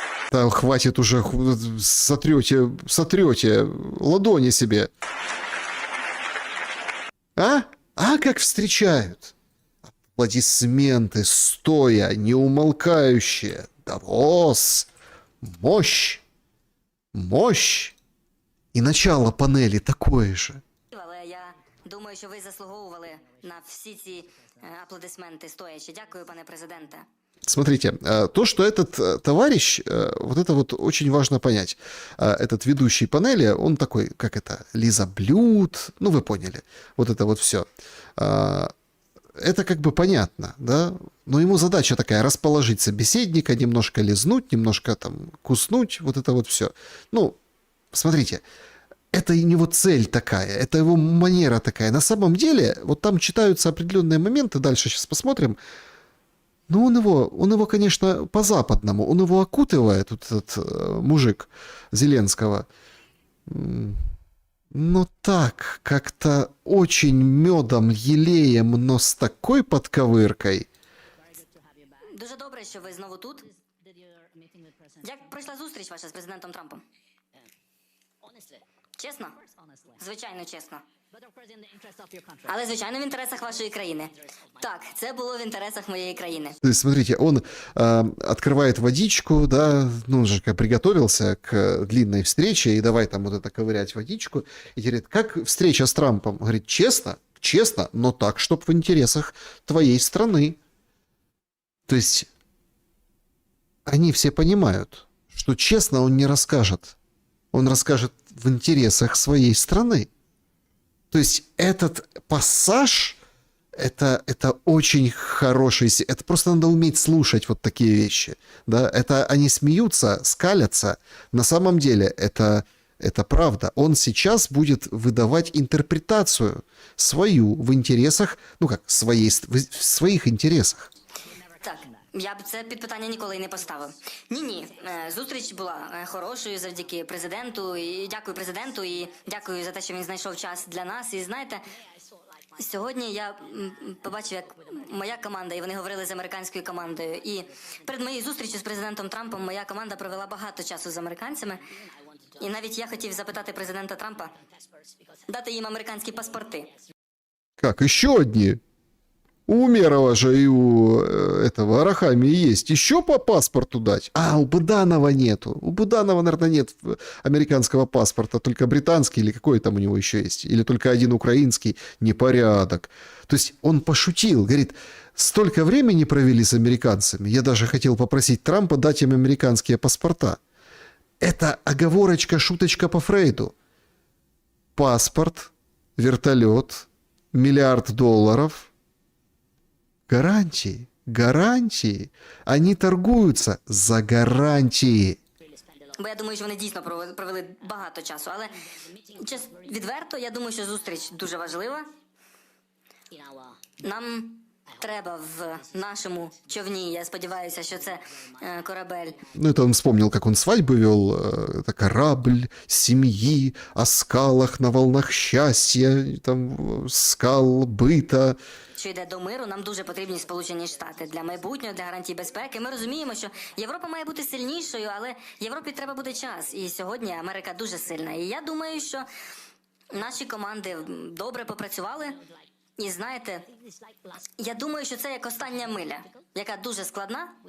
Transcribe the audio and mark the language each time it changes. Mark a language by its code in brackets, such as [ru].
[ru] Да, хватит уже, сотрете ладони себе. А? А как встречают? Аплодисменты, стоя, неумолкающие. Давос! Мощь! Мощь! І начало панелі такое же. [uk] Але я думаю, що ви заслуговували на всі ці аплодисменти стоячи. Дякую, пане президенте. [ru] Смотрите, то, что этот товарищ, вот это вот очень важно понять. Этот ведущий панели, он такой, как это, лизоблюд, ну вы поняли, вот это вот все. Это как бы понятно, да, но ему задача такая, расположить собеседника, немножко лизнуть, немножко там куснуть, вот это вот все. Ну, смотрите, это и его цель такая, это его манера такая. На самом деле, вот там читаются определенные моменты, дальше сейчас посмотрим. Ну, он его, конечно, по-западному, он его окутывает, вот этот мужик Зеленского. Но так, как-то очень медом, елеем, но с такой подковыркой. [uk] Дуже добре, що ви знову тут. Як пройшла зустріч ваша з президентом Трампом? Чесно? Звичайно, чесно. Але, звичайно, в інтересах вашої країни. Так, це було в інтересах моєї країни. [ru] То есть, смотрите, он открывает водичку, да, ну, он же как приготовился к длинной встрече, и давай там вот это ковырять водичку, и говорит, как встреча с Трампом? Говорит, честно, честно, но так, чтоб в интересах твоей страны. То есть, они все понимают, что честно он не расскажет. Он расскажет в интересах своей страны. То есть этот пассаж, это очень хороший, это просто надо уметь слушать вот такие вещи, да, это они смеются, скалятся, на самом деле это правда, он сейчас будет выдавать интерпретацию свою в интересах, ну как, в своих интересах. [uk] Так, я б це під питання ніколи й не поставив. Ні. Зустріч була хорошою завдяки президенту. І дякую президенту, і дякую за те, що він знайшов час для нас. І знаєте, сьогодні я побачив, як моя команда, і вони говорили з американською командою. І перед моєю зустрічю з президентом Трампом моя команда провела багато часу з американцями. І навіть я хотів запитати президента Трампа дати їм американські паспорти. [ru] Как, еще одни? У Умерова же и у этого Арахамии есть. Еще по паспорту дать? А, у Буданова нету. У Буданова, наверное, нет американского паспорта, только британский или какой там у него еще есть. Или только один украинский. Непорядок. То есть он пошутил. Говорит, столько времени провели с американцами. Я даже хотел попросить Трампа дать им американские паспорта. Это оговорочка, шуточка по Фрейду. Паспорт, вертолет, $1 миллиард. Гарантии. Они торгуются за гарантии. [uk] Бо я думаю, що вони дійсно провели багато часу. Але відверто, я думаю, що зустріч дуже важлива. Нам треба в нашому човні. Я сподіваюся, що це корабель. [ru] Ну, это он вспомнил, как он свадьбы вел. Это корабль семьи о скалах на волнах счастья, там, скал быта. [uk] Що йде до миру, нам дуже потрібні Сполучені Штати для майбутнього, для гарантій безпеки. Ми розуміємо, що Європа має бути сильнішою, але Європі треба буде час. І сьогодні Америка дуже сильна. І я думаю, що наші команди добре попрацювали. І знаєте, я думаю, що це як остання миля, яка дуже складна.